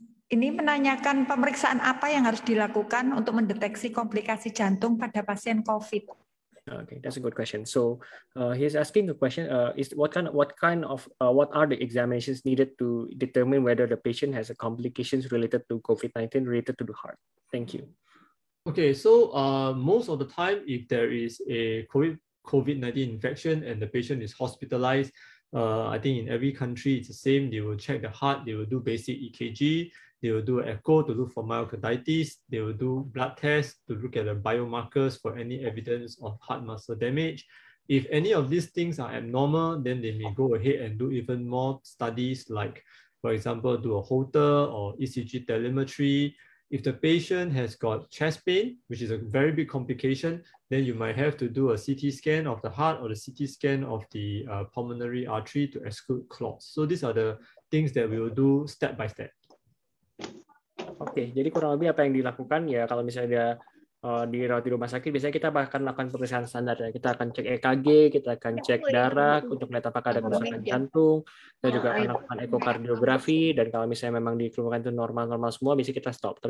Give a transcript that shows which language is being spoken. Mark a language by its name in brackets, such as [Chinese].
[Indonesian] Ini menanyakan pemeriksaan apa yang harus dilakukan untuk mendeteksi komplikasi jantung pada pasien COVID. [English] Okay, that's a good question. So he's asking the question: is what are the examinations needed to determine whether the patient has a complications related to COVID-19 related to the heart? Thank you. Okay, so most of the time, if there is a COVID-19 infection and the patient is hospitalized, I think in every country it's the same. They will check the heart, they will do basic EKG, they will do echo to look for myocarditis, they will do blood tests to look at the biomarkers for any evidence of heart muscle damage. If any of these things are abnormal, then they may go ahead and do even more studies like, for example, do a Holter or ECG telemetry. If the patient has got chest pain, which is a very big complication, then you might have to do a CT scan of the heart or the CT scan of the pulmonary artery to exclude clots. So these are the things that we will do step by step. [Indonesian] Oke, jadi kurang lebih apa yang dilakukan ya kalau misalnya dirawat di rumah sakit, biasanya kita akan lakukan pemeriksaan standar ya. Kita akan cek EKG, kita akan cek darah untuk melihat apakah ada kerusakan jantung, kita juga akan lakukan ekokardiografi, dan kalau misalnya memang dikeluarkan itu normal-normal semua, biasanya kita stop.